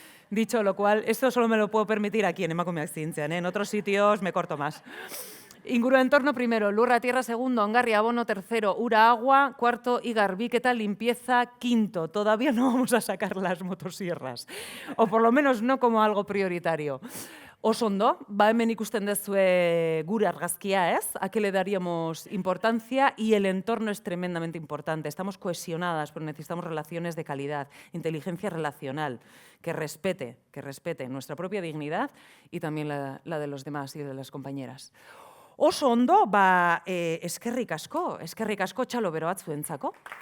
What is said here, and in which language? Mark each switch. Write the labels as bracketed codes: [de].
[es] Dicho lo cual, esto solo me lo puedo permitir aquí en Emakumea Zientzian, ¿eh? En otros sitios me corto más. Ingurua entorno primero, lurra tierra segundo, ongarria abono tercero, ura agua cuarto y garbiketa limpieza quinto. Todavía no vamos a sacar las motosierras, o por lo menos no como algo prioritario. [eu] Oso ondo, ba hemen ikusten dezue gure argazkia, ¿ez? [es] ¿A qué le daríamos importancia? Y el entorno es tremendamente importante. Estamos cohesionadas, pero necesitamos relaciones de calidad, inteligencia relacional, que respete nuestra propia dignidad y también la de los demás y de las compañeras. [eu] Oso ondo, ba eskerrik asko txalo bero batzuentzako.